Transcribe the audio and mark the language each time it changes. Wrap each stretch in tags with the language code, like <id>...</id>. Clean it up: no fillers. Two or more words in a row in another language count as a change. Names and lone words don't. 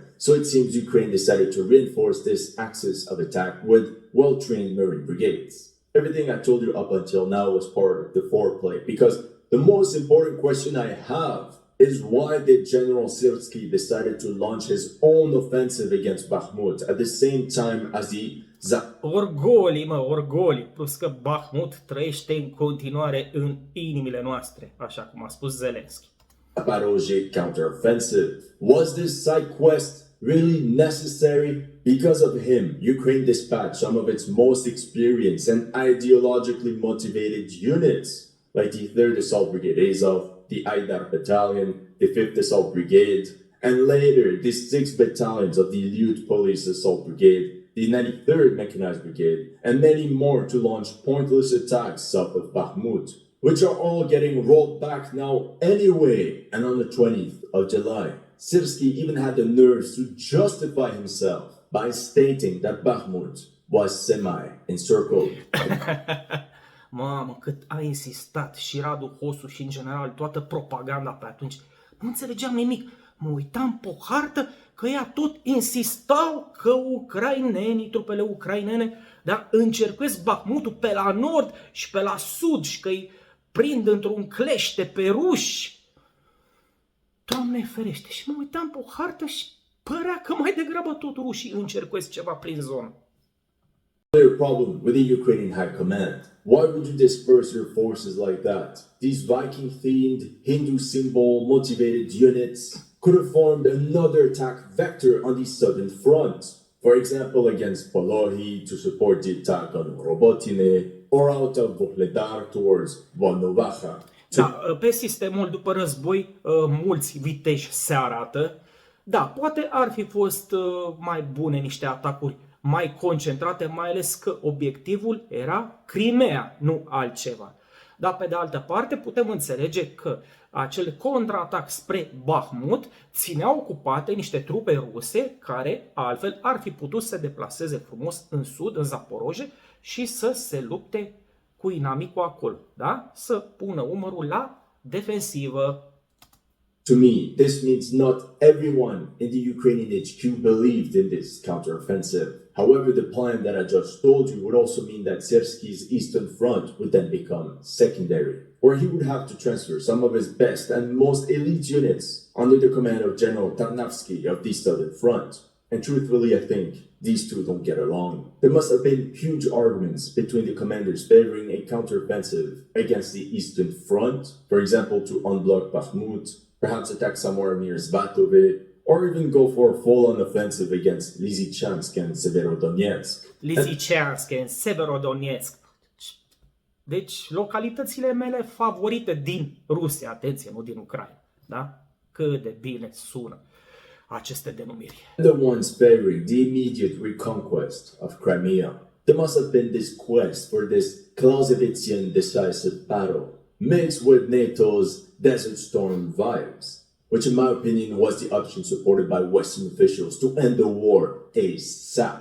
<en>So it seems Ukraine decided to reinforce this axis of attack with well-trained Marine brigades. Everything I told you up until now was part of the foreplay, because the most important question I have is why did General Syrskyi decided to launch his own offensive against Bakhmut at the same time as the</en> <ro>Orgolii, plus că Bakhmut trăiește în continuare în inimile noastre, așa cum a spus Zelensky.</ro> <en>Zaporozhye counteroffensive? Was this side quest really necessary? Because of him, Ukraine dispatched some of its most experienced and ideologically motivated units, like the 3rd Assault Brigade Azov, the Aidar Battalion, the 5th Assault Brigade, and later the 6 battalions of the Elite Police Assault Brigade, the 93rd Mechanized Brigade, and many more to launch pointless attacks south of Bakhmut, which are all getting rolled back now anyway. And on the 20th of July, Syrskyi even had the nerves to justify himself by stating that Bakhmut was semi-encircled.</en> <ro>Mamă, cât a insistat și Radu Hosu și în general toată propaganda pe atunci. Nu înțelegeam nimic. Mă uitam pe o hartă că ea tot insistau că ucrainenii, trupele ucrainene, da, încercuiesc Bakhmutul pe la nord și pe la sud și că îi prind într-un clește pe ruși. Doamne ferește, și mă uitam pe o hartă și părea că mai degrabă tot rușii încercuiesc ceva prin zonă.</ro> <en>Clear problem with the Ukrainian High Command. Why would you disperse your forces like that? These Viking-themed, Hindu symbol motivated units could have formed another attack vector on the southern front. For example, against Polohi to support the attack on Robotine, or out of Vuhledar towards Volnovaha.</en> <ro>Da, pe sistemul după război, mulți viteși se arată. Da, poate ar fi fost mai bune niște atacuri mai concentrate, mai ales că obiectivul era Crimea, nu altceva. Dar pe de altă parte putem înțelege că acel contraatac spre Bakhmut ținea ocupate niște trupe ruse care altfel ar fi putut să se deplaseze frumos în sud, în Zaporozhye și să se lupte cu inamicul acolo, da? Să pună umărul la defensivă.</ro> <en>To me, this means not everyone in the Ukrainian HQ believed in this counteroffensive. However, the plan that I just told you would also mean that Syrskyi's eastern front would then become secondary, where he would have to transfer some of his best and most elite units under the command of General Tarnavsky of the southern front. And truthfully, I think these two don't get along. There must have been huge arguments between the commanders favoring a counteroffensive against the eastern front, for example, to unblock Bakhmut, perhaps attack somewhere near Sfaturi, or even go for a full-on offensive against Lysychansk and Severodonetsk. Lysychansk and Severodonetsk.</en> <ro>Deci, localitățile mele favorite din Rusia, atenție, nu din Ucraina, da? Cât de bine sună aceste denumiri.</ro> <en>The ones favoring the immediate reconquest of Crimea. There must have been this quest for this Clausewitzian decisive battle, mixed with NATO's Desert Storm vibes, which in my opinion was the option supported by Western officials to end the war ASAP.</en>